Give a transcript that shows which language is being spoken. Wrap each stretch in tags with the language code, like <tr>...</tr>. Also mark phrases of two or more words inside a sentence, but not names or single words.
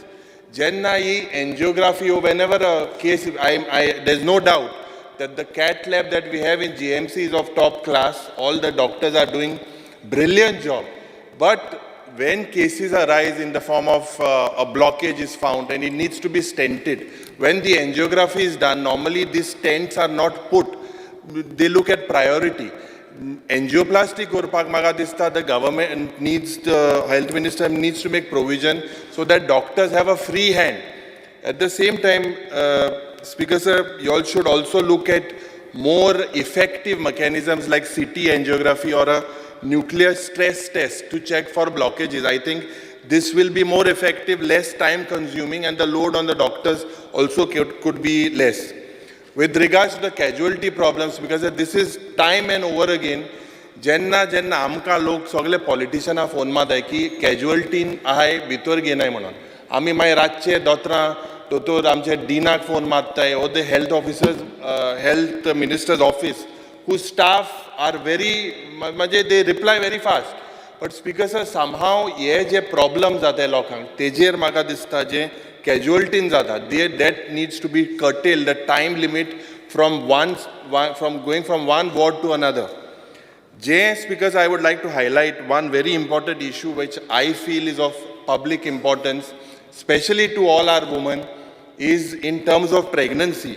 <en>Jenna angiography, or whenever a case, there's no doubt that the cath lab that we have in GMC is of top class. All the doctors are doing brilliant job. But when cases arise in the form of a blockage is found and it needs to be stented, when the angiography is done, normally these stents are not put. they look at priority.</en> <kok>Angioplasty korpak maga dista,</kok> <en>the government needs, the health minister needs to make provision so that doctors have a free hand. At the same time, Speaker sir, you all should also look at more effective mechanisms like CT angiography or a nuclear stress test to check for blockages. I think this will be more effective, less time consuming, and the load on the doctors also could be less. With regards to the casualty problems, because this is time and over again,</en> <kok>जेन्ना आमकां लोक सगळे पॉलिटिशनां फोन मारताय की कॅज्युअलिटीन आहाय भितर घेनाय म्हणून आमी मागीर रातचे दोतोरां दोतोर आमचे डिनाक फोन मारताय ओ</kok> <en>the health officers health ministers office whose staff are very</en> <kok>म्हणजे</kok> <en>they reply very fast. But speaker sir, somehow</en> <kok>हे जे प्रॉब्लम जाताय लोकांक तेजेर म्हाका दिसता जे casualty जाता</kok> <en>that needs to be curtailed, the time limit from going from one ward to another. Speakers, I would like to highlight one very important issue which I feel is of public importance, especially to all our women, is in terms of pregnancy.</en>